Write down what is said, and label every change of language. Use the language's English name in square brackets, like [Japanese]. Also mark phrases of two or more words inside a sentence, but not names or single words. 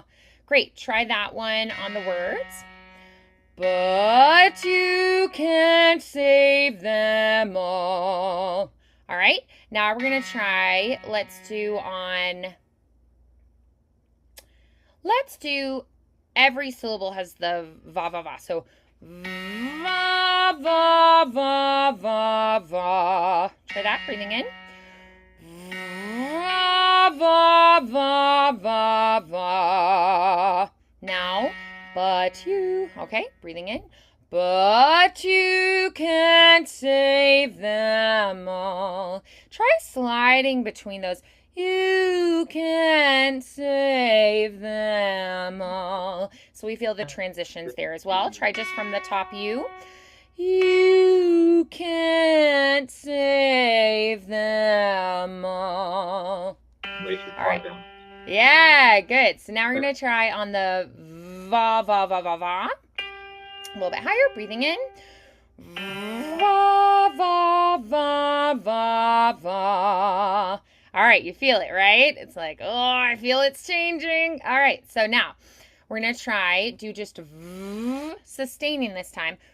[English] Great, try that one on the words. But you can't save them all. All right, now we're going to try, let's do every syllable has the va, va, va. So, va, va, va, va, va. Try that, breathing in. Va, va, va, va, va. Now, but you, okay, breathing in. But you can't save them all. Try sliding between those. You can't save them all. So we feel the transitions there as well. Try just from the top you. You can't save them all. All right. Yeah, good. So now we're going to try on the va, va, va, va, va. A little bit higher, breathing in. Va, va, va, va, va. All right, you feel it, right? It's like, oh, I feel it's changing. All right, so now we're going to do just v, sustaining this time.